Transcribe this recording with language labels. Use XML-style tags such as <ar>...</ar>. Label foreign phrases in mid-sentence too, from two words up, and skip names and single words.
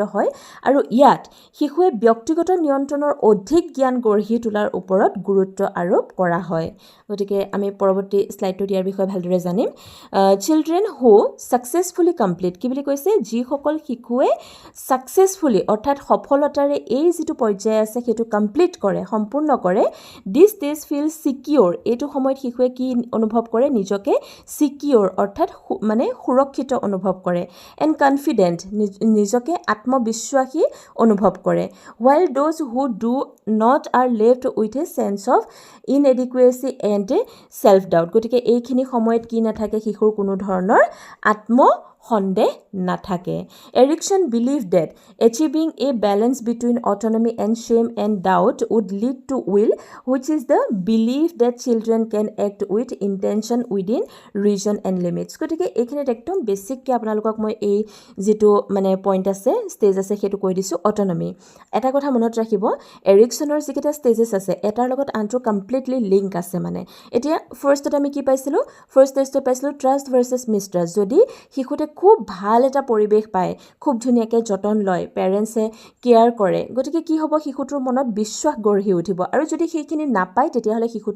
<as>হয় আৰু ইয়াত শিশুৱে ব্যক্তিগত নিয়ন্ত্ৰণৰ অধিক জ্ঞান গঢ়ি তোলাৰ ওপৰত গুৰুত্ব আৰোপ কৰা হয় গতিকে আমি পৰৱৰ্তী স্লাইডটো দিয়াৰ বিষয়ে ভালদৰে জানিম</as> <en>children who successfully complete</en> <as>কি বুলি কৈছে যিসকল শিশুৱে সাকসেসফুলি অৰ্থাৎ সফলতাৰে এই যেটো পৰ্যায় আছে সেইটো কমপ্লিট কৰে সম্পূৰ্ণ কৰে</as> <en>this stage feel secure</en> <as>এইটো সময়ত শিশুৱে কি অনুভৱ কৰে নিজকে সিকিউৰ অৰ্থাৎ মানে সুৰক্ষিত অনুভৱ কৰে</as> <en>and confident</en> <as>নিজকে আত্মবিশ্বাসী অনুভৱ কৰে</as> <en>while those who do not are left with a sense of inadequacy and self doubt</en> <as>গতিকে এইখিনি সময়ত কি নাথাকে শিশুৰ কোনো ধৰণৰ সন্দেহ নাথাকে</as> <en>Erikson believed that achieving a balance between autonomy and shame and doubt would lead to will which is the belief that children can act with intention within reason and limits</en> <as>গতিকে এইখিনিত একদম বেসিককৈ আপোনালোকক মই এই যেটো মানে পইণ্ট আছে ষ্টেজ আছে সেইটো কৈ দিছোঁ অটনমি এটা কথা মনত ৰাখিব এৰিকছনৰ যিকেইটা ষ্টেজেছ আছে এটাৰ লগত আনটো</as> <en>completely link</en> <as>আছে মানে এতিয়া ফাৰ্ষ্টত আমি কি পাইছিলোঁ ফাৰ্ষ্ট ষ্টেজটো পাইছিলোঁ</as> <en>trust versus mistrust</en> <as>যদি শিশুতে খুব ভাল এটা পৰিৱেশ পায় খুব ধুনীয়াকৈ যতন লয় পেৰেণ্টছে কেয়াৰ কৰে গতিকে কি হ'ব শিশুটোৰ মনত বিশ্বাস গঢ়ি উঠিব আৰু যদি সেইখিনি নাপায় তেতিয়াহ'লে শিশুটোৰ</as>